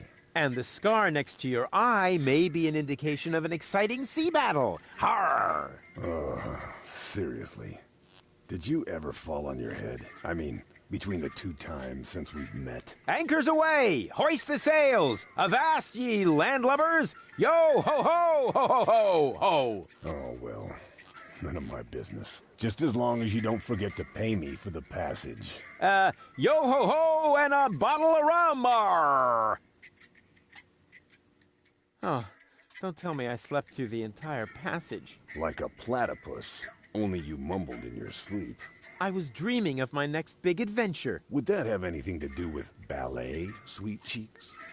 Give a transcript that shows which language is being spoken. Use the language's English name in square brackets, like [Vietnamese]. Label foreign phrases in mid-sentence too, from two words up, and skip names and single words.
[English] And the scar next to your eye may be an indication of an exciting sea battle. Harr! Seriously. Did you ever fall on your head? I mean, between the 2 times since we've met. Anchors away! Hoist the sails! Avast, ye landlubbers! Yo ho ho ho ho ho ho! Oh, well, none of my business. Just as long as you don't forget to pay me for the passage. Yo ho ho and a bottle of rum! Arr! Oh, don't tell me I slept through the entire passage. Like a platypus, only you mumbled in your sleep. I was dreaming of my next big adventure. Would that have anything to do with ballet, sweet cheeks?